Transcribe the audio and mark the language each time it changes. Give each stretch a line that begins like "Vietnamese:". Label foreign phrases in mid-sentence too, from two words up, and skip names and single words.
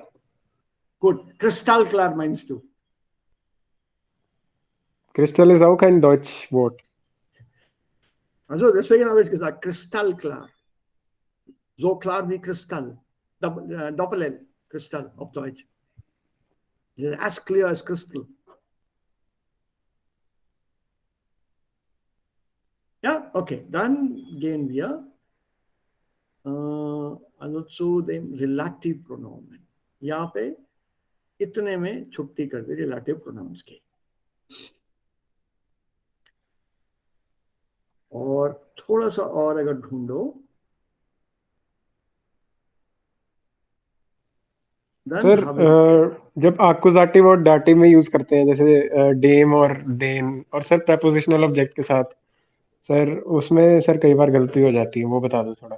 German: Gut. Kristallklar meinst du? Crystal ist auch ein Deutschwort. Also deswegen habe ich gesagt, kristallklar. So klar wie Kristall. Doppel-L, Kristall auf Deutsch.
English: As clear as crystal.
German: Ja, okay. Dann gehen wir also zu dem Relative Pronomen.
Hindi: यहाँ पे इतने में छुट्टी कर दी
English: relative pronouns
Hindi: की. और थोड़ा सा और अगर ढूंढो सर जब एक्कुजेटिव और डाटिव में यूज करते हैं जैसे डेम और देन और सर
English: prepositional object
Hindi: के साथ, सर उसमें सर कई बार गलती हो जाती है, वो बता दो थोड़ा.